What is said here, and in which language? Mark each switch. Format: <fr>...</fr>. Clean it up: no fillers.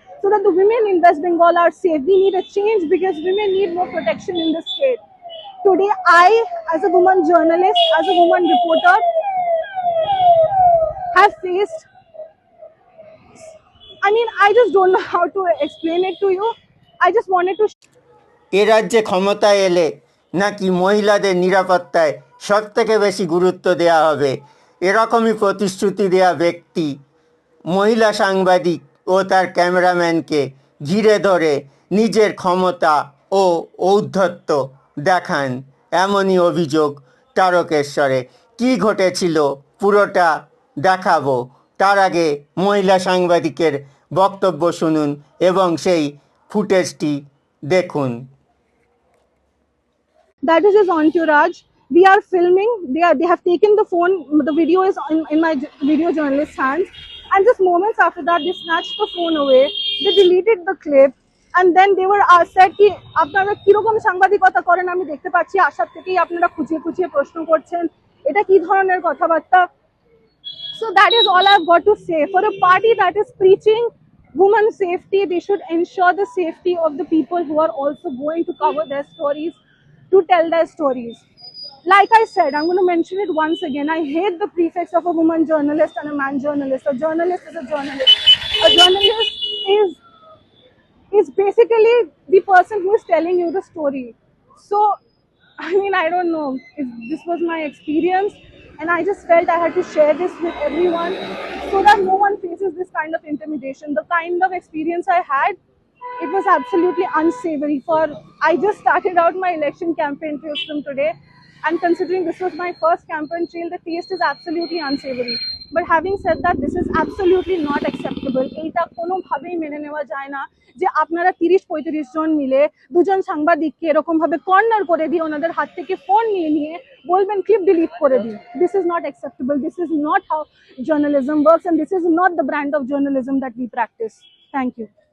<en>So that the women in West Bengal are safe. We need a change because women need more protection in this state. Today, I, as a woman journalist, as a woman reporter, have faced, I just don't know how to explain it to you. I just wanted to</en> <bn>এ রাজ্যে ক্ষমতায় এলে নাকি মহিলাদের নিরাপত্তায় সবথেকে বেশি গুরুত্ব দেওয়া হবে, এরকমই প্রতিশ্রুতি দেওয়া ব্যক্তি মহিলা সাংবাদিক ও তার ক্যামেরাম্যানকে ঘিরে ধরে নিজের ক্ষমতা ও ঔদ্ধত্য দেখান, এমনই অভিযোগ তারকেশ্বরে। কী ঘটেছিল পুরোটা দেখাবো, তার আগে মহিলা সাংবাদিকের বক্তব্য শুনুন এবং সেই ফুটেজটি দেখুন।</bn> <en>That is his entourage. We are filming. They have taken the phone. The video is in my video journalist's hands. And just moments after that, they snatched the phone away. They deleted the clip. And then they were said</en> <bn>ki আপনারা কিরকম সাংবাদিকতা করেন আমি দেখতে পাচ্ছি, আসার থেকেই আপনারা খুঁচিয়ে খুঁচিয়ে প্রশ্ন করছেন, এটা কি ধরনের কথাবার্তা।</bn> <en>So that is all I've got to say. For a party that is preaching women's safety, they should ensure the safety of the people who are also going to cover their stories, to tell their stories. Like I said, I'm going to mention it once again. I hate the prefix of a woman journalist and a man journalist. A journalist is a journalist. A journalist is basically the person who is telling you the story. So, I don't know if this was my experience, and I just felt I had to share this with everyone so that no one faces this kind of intimidation. The kind of experience I had, it was absolutely unsavory. I just started out my election campaign trails from today, and considering this was my first campaign trail, the taste is absolutely unsavory. But having said that, this is absolutely not acceptable.</en> <bn>এইটা কোনোভাবেই মেনে নেওয়া যায় না যে আপনারা 30-35 জন মিলে দুজন সাংবাদিককে এরকম ভাবে কর্নার করে দিয়ে ওনাদের হাত থেকে ফোন নিয়ে বলবেন ক্লিপ ডিলিট করে দিন।</bn> <en>This is not acceptable. This is not how journalism works, and this is not the brand of journalism that we practice. Thank you.</en>